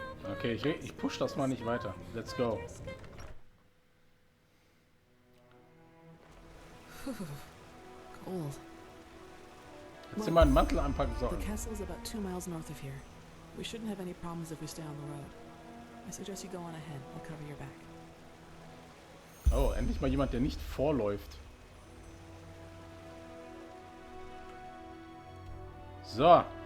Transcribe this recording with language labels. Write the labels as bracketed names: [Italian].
[German] Okay, ich push das mal nicht weiter. [English] Let's go. Cold. [German] Hättest du mal einen Mantel anpacken [English] The [German] sollen. [English] castle is about 2 miles north of here. We shouldn't have any problems if we stay on the road. I suggest you go on ahead. I'll cover your back. [German] Oh, endlich mal jemand, der nicht vorläuft. So.